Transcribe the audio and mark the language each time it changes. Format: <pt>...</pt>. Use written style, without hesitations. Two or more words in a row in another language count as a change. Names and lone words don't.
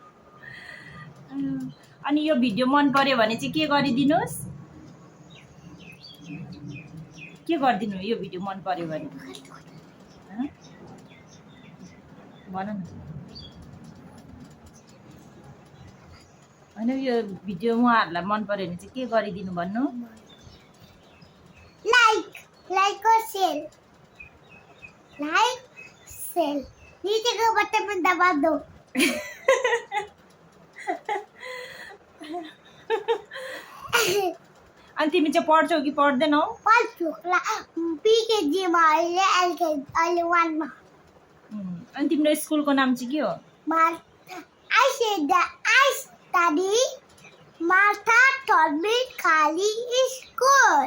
<ne>अनि यो भिडियो मन पर्यो भने चाहिँ के गरिदिनुहोस् के गरिदिनु यो भिडियो मन पर्यो भने भन न होइन यो भिडियो उहाँहरूलाई मन पर्यो भने चाहिँ के गरिदिनु भन्नु</ne> <hi>लाइक और शेयर नीचे के बटन पे दबा दो</hi> <ne>अनि तिमी चाहिँ पढ्छौ कि पढ्दैनौ पढ्छु पिकेजी मा अहिले 1 मा अनि तिम्रो स्कुलको नाम चाहिँ के हो</ne> <en>I study Martha Thorbit Khali School.</en>